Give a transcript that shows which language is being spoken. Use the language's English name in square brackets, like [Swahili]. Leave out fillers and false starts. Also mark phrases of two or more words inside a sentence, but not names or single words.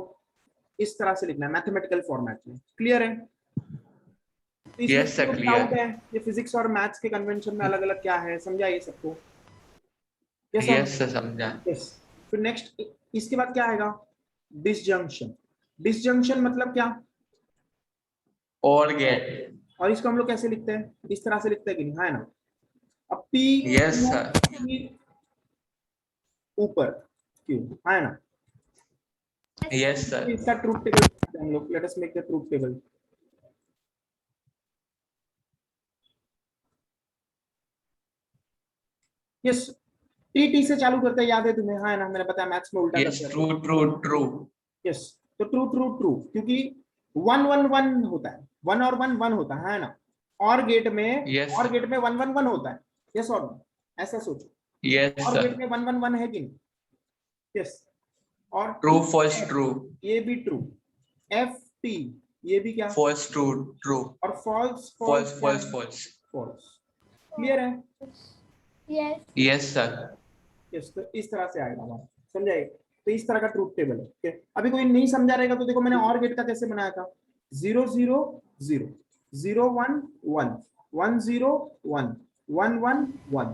[Hindi] इस तरह से लिखना है, [English] mathematical format [Hindi] में। क्लियर है? तो इसमें [English] Yes, sir, [Hindi] कोई [English] clear. [Hindi] डाउट है ये फिजिक्स और मैथ्स के कन्वेंशन में अलग अलग क्या है? समझा ये सबको? [English] Yes, sir. [Hindi] समझा. [English] यस। [Hindi] फिर नेक्स्ट इसके बाद क्या आएगा? डिसजंक्शन। डिसजंक्शन मतलब क्या? [English] Or get. [Hindi] और इसको हम लोग कैसे लिखते हैं? इस तरह से लिखते हैं कि नहीं? है ना? अब पी [English] Yes, sir. [Hindi] ऊपर क्यों, है ना? [English] Yes, sir. [Hindi] इसका [English] truth table [Hindi] हम लोग, [English] let us make the truth table. [Hindi] यस, टी से चालू करते हैं, याद है तुम्हें? है ना? मैंने बताया मैथ्स में उल्टा [English] Yes, [Hindi] करते हैं। [English] true, true, true. [Hindi] यस, तो [English] true true true, [Hindi] क्योंकि 1 1 1 होता है, 1 और 1 1 होता है ना? [English] OR gate [Hindi] में, [English] Yes. OR gate [Hindi] में 1 1 1 होता है, [English] yes or no? [Hindi] ऐसा सोचो, [English] Yes, OR gate sir. [Hindi] में 1 1 1 है कि नहीं? यस, और [English] True, false, true. [Hindi] ये भी ट्रू, एफ टी ये भी क्या? [English] False, true, true. [Hindi] और फॉल्स [English] False, false, false. [Hindi] फॉल्स। क्लियर है? [English] Yes. Yes, sir. [Hindi] यस, तो इस तरह से आएगा हमारा, समझाइए? तो इस तरह का [English] truth table [Hindi] है। ओके, अभी कोई नहीं समझा रहेगा तो देखो, मैंने [English] OR gate [Hindi] का कैसे बनाया था? 0 0 0 0 1 1 1 0 1 1 1 1।